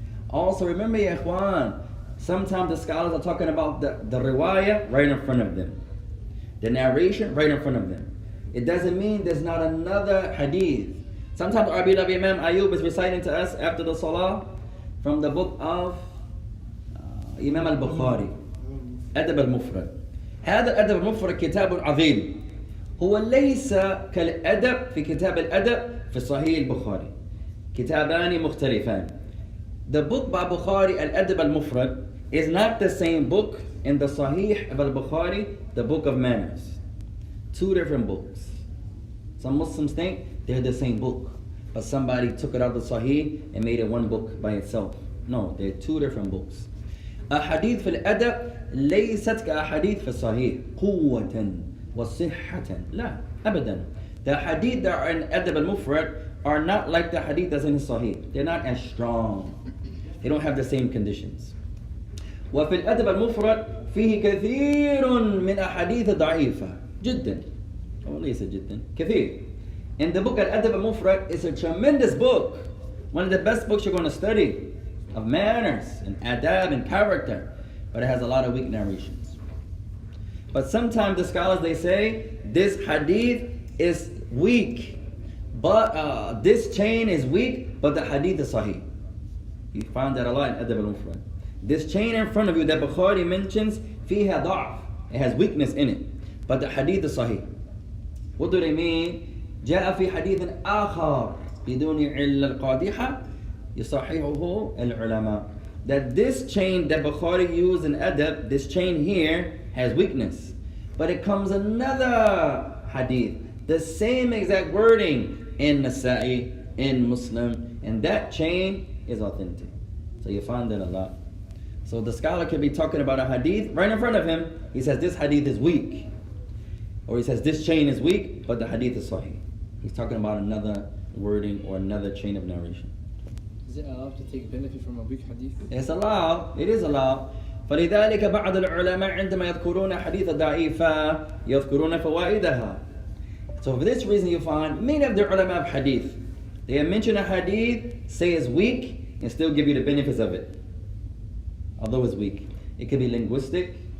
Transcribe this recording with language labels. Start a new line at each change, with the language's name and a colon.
English: Also remember, ya ikhwan, sometimes the scholars are talking about the riwayah right in front of them. The narration right in front of them. It doesn't mean there's not another hadith. Sometimes our beloved Imam Ayub is reciting to us after the salah from the book of Imam al-Bukhari, أدب المفرد.
Arabic: هذا الأدب المفرد كتاب عظيم. هو ليس كالأدب في كتاب الأدب في صحيح البخاري. كتابان مختلفان.
English: The book by Bukhari, Al-Adab al-Mufrad, is not the same book in the Sahih of al-Bukhari, the book of manners. Two different books. Some Muslims think they're the same book, but somebody took it out of the Sahih and made it one book by itself. No, they're two different books.
Arabic: أحاديث في الأدب ليست كأحاديث في الصحيح قوة وصحة. لا أبدا.
English: The hadith that are in Adab al-Mufrad are not like the hadith that's in Sahih. They're not as strong. They don't have the same conditions.
Arabic: وفي الأدب المفرد فيه كثير من أحاديث ضعيفة جدا. وليس جدا كثير.
English: In the book Al-Adab al-Mufrad is a tremendous book. One of the best books you're going to study of manners and adab and character. but it has a lot of weak narrations. But sometimes the scholars, they say, this hadith is weak, but this chain is weak, but the hadith is sahih. You find that a lot in Adab al-Mufrad. This chain in front of you that Bukhari mentions,
Arabic: fiha da'af.
English: It has weakness in it, but the hadith is sahih. What do they mean?
Arabic: جاء في حديث آخر بدون علة القادحة يصححه العلماء.
English: That this chain that Bukhari used in Adab, this chain here has weakness. But it comes another hadith, the same exact wording in Nasa'i, in Muslim, and that chain is authentic. So you find that a lot. So the scholar could be talking about a hadith right in front of him. He says this hadith is weak. Or he says this chain is weak, but the hadith is sahih. He's talking about another wording or another chain of narration. Is it allowed to take benefit from a weak hadith? It's allowed. It is allowed.
Arabic: فلذلك بعض العلماء عندما يذكرون حديث ضعيفة يذكرون فوائدها.
English: So for this reason you find many of the ulama of hadith, they mention a hadith, say it's weak, and still give you the benefits of it. Although it's weak. It could be linguistic.